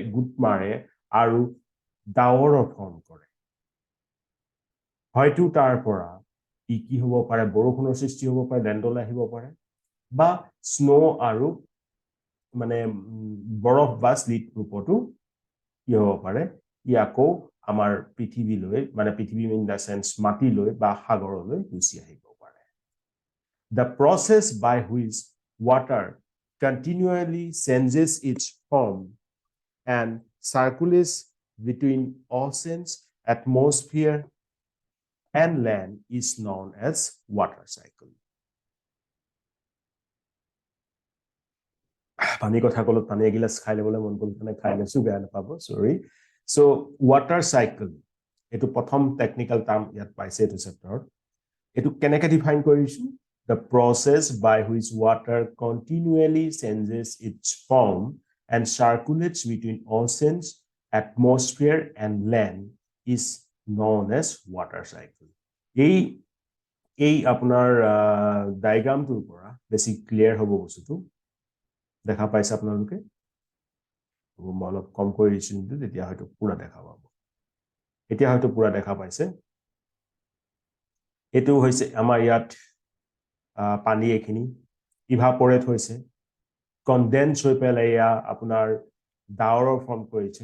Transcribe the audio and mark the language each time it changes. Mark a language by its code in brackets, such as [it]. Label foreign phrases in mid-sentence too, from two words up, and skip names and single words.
[as] গুট মাৰে আৰু ডাৱৰৰ ফৰ্ম কৰে হয়তো তাৰ পৰা কি হ'ব পাৰে বৰষুণৰ সৃষ্টি হ'ব পাৰে লেণ্ডলৈ আহিব পাৰে বা স্নো আৰু মানে বৰফ বা স্লিট ৰূপতো কি হ'ব পাৰে ই আকৌ আমাৰ পৃথিৱীলৈ মানে পৃথিৱী [en] in the sense [as] মাটিলৈ বা সাগৰলৈ গুচি আহিব পাৰে [en] the process by which water continually changes its form and circulates between oceans atmosphere and land is known as water cycle [as] পানী কথা কলত পানী এগিলাস খাই লবলৈ মন গল মানে খাই লৈছো বেয়া নাপাব সৰি সো [en] water cycle [as] এটো প্ৰথম [en] technical term [as] ইয়াত পাইছে এটো চেপ্টাৰত এটো কেনেকৈ ডিফাইন কৰিছো [en] the process by which water continually changes its form and circulates between oceans atmosphere and land is known as water cycle [as] এই আপোনাৰ ডায়াগ্ৰামটোৰ পৰা বেছি ক্লিয়াৰ হ'ব বস্তুটো দেখা পাইছে আপোনালোকে মই অলপ কম কৰি দিছো কিন্তু তেতিয়া হয়তো পুৰা দেখা পাব এতিয়া হয়তো পুৰা দেখা পাইছে এটো হৈছে আমাৰ ইয়াত পানী এখিনি ইভাপৰেট হৈছে কনডেন্স হৈ পেলাই আপোনাৰ ডাৱৰৰ ফৰ্ম কৰিছে